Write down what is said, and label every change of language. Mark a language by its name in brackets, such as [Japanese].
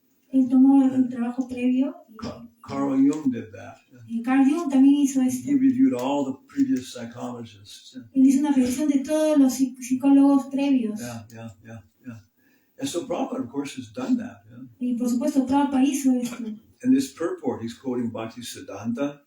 [Spanish] Él tomó el trabajo previo. [English] Carl Jung did that. [Spanish] Carl Jung también hizo esto. [English] He reviewed all the previous psychologists. [Spanish] Él hizo una revisión de todos los psicólogos previos. [English] Yeah. And so Prabhupada, of course, has done that. [Spanish] Y por supuesto, Prabhupada hizo esto. [English] In this purport, he's quoting Bhaktisiddhanta,